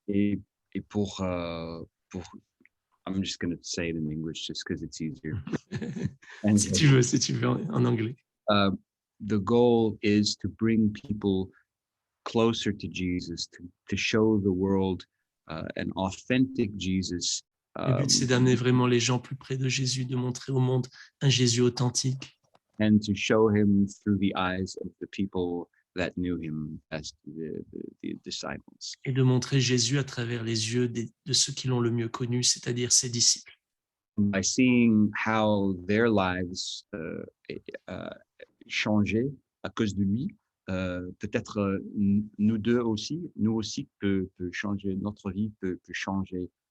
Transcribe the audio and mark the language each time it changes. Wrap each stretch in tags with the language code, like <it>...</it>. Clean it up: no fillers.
<fr>et pour</fr> <en>I'm just going to say it in English just because it's easier.</en> <fr>si tu veux en anglais.</fr> <en>The goal is to bring people closer to Jesus, to show the world an authentic Jesus.</en> <fr>Le but, c'est d'amener vraiment les gens plus près de Jésus, de montrer au monde un Jésus authentique.</fr> <en>And to show him through the eyes of the people that knew him as the disciples.</en> <fr>Et de montrer Jésus à travers les yeux de ceux qui l'ont le mieux connu, c'est-à-dire ses disciples.</fr> <en>By seeing how their lives</en> <fr>changeaient à cause de lui, peut-être nous aussi peut changer, notre vie peut changer.</fr>